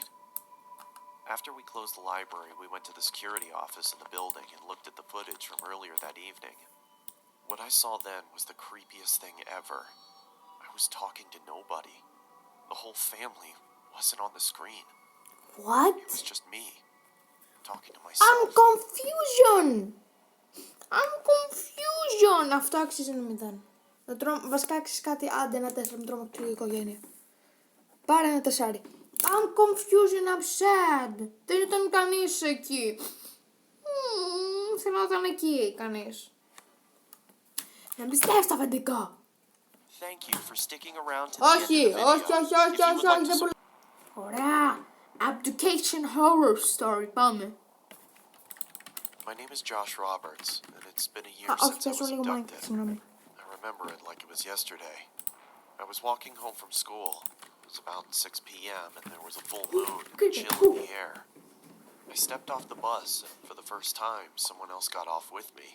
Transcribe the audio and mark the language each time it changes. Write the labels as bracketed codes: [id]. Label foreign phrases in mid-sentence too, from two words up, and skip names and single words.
[en] After we closed the library, we went to the security office in the building and looked at the footage from earlier that evening. What I saw then was the creepiest thing ever. I was talking to nobody. The whole family wasn't on the screen. What? It was just me, talking to myself. I'm confusion! [el] Αυτό άξιζε ένα 0. Βασικά άξιζε κάτι, άντε ένα 4 με τρομακτική οικογένεια. Πάρε ένα 4. [en] I'm confusion, I'm sad. [el] Δεν ήταν κανείς εκεί. Θέλω να ήταν εκεί κανείς. Να πιστεύεις τα αφεντικά. Όχι, δεν μπορεί. Ωραία. [en] Abdication horror story, πάμε. My name is Josh Roberts, and it's been a year since I was abducted. I remember it like it was yesterday. I was walking home from school. It was about 6 p.m. and there was a full moon and chill in the air. I stepped off the bus, and for the first time, someone else got off with me.